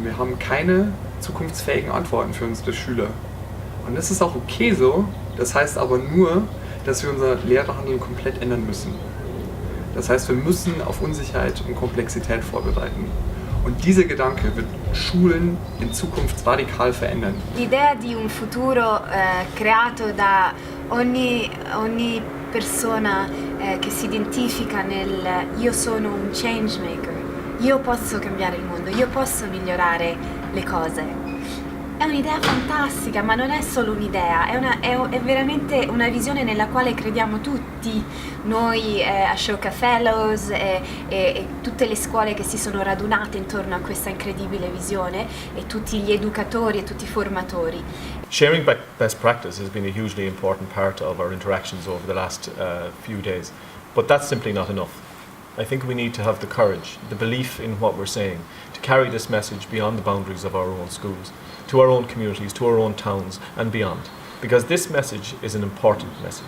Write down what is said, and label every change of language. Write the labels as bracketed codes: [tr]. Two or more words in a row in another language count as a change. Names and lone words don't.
[de] Wir haben keine zukunftsfähigen Antworten für unsere Schüler. Und das ist auch okay so. Das heißt aber nur, dass wir unser Lehrerhandeln komplett ändern müssen. Das heißt, wir müssen auf Unsicherheit und Komplexität vorbereiten. Und dieser Gedanke wird Schulen in Zukunft radikal verändern. [it] L'idea di un futuro creato da ogni persona che si identifica nel io sono un [en] change maker, [it] io posso cambiare il mondo, io posso migliorare le cose. È un'idea fantastica, ma non è solo un'idea, è veramente una visione nella quale crediamo tutti, noi Ashoka Fellows e tutte le scuole che si sono radunate intorno a questa incredibile visione e tutti gli educatori e tutti i formatori. [en] Sharing best practice has been a hugely important part of our interactions over the last few days, but that's simply not enough. I think we need to have the courage, the belief in what we're saying, to carry this message beyond the boundaries of our own schools, to our own communities, to our own towns and beyond, because this message is an important message.